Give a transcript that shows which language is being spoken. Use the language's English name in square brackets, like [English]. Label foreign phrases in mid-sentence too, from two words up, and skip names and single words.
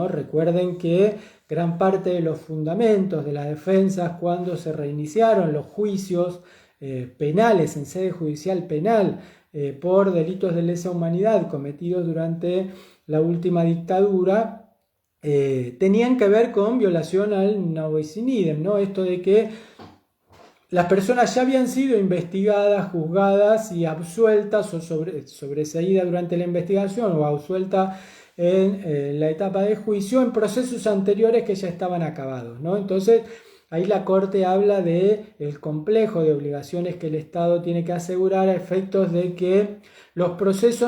[Spanish] Recuerden que gran parte de los fundamentos de las defensas cuando se reiniciaron los juicios penales en sede judicial penal por delitos de lesa humanidad cometidos durante la última dictadura, tenían que ver con violación al [Latin] no bis in idem, [Spanish] ¿no? Esto de que las personas ya habían sido investigadas, juzgadas y absueltas o sobreseídas durante la investigación o absueltas en la etapa de juicio en procesos anteriores que ya estaban acabados, ¿no? Entonces, ahí la Corte habla de el complejo de obligaciones que el Estado tiene que asegurar a efectos de que los procesos